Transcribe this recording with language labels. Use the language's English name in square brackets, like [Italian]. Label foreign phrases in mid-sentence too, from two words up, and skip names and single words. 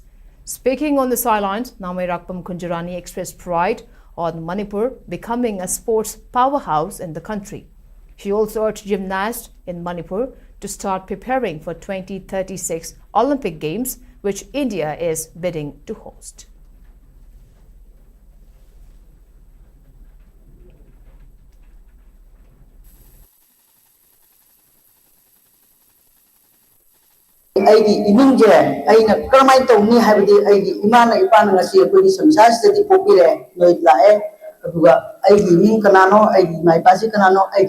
[English] Speaking on the sidelines, Namirakpam Kunjarani expressed pride on Manipur becoming a sports powerhouse in the country. She also urged gymnasts in Manipur to start preparing for 2036 Olympic Games, which India is bidding to host. [Manipuri] ꯑꯩꯒꯤ ꯏꯃꯨꯡꯁꯦ ꯑꯩꯅ ꯀꯔꯝꯍꯥꯏꯅ ꯇꯧꯅꯤ ꯍꯥꯏꯕꯗꯤ ꯑꯩꯒꯤ ꯏꯃꯥꯅ ꯏꯄꯥꯅ ꯉꯁꯤ ꯑꯩꯈꯣꯏꯒꯤ ꯁꯪꯁꯥꯔꯁꯤꯗꯗꯤ ꯄꯣꯛꯄꯤꯔꯦ ꯅꯣꯏ ꯂꯥꯛꯑꯦ ꯑꯗꯨꯒ ꯑꯩꯒꯤ ꯏꯃꯨꯡ ꯀꯅꯥꯅꯣ ꯑꯩꯒꯤ ꯏꯃꯥ ꯏꯄꯥꯁꯤ ꯀꯅꯥꯅꯣ ꯑꯩꯒꯤ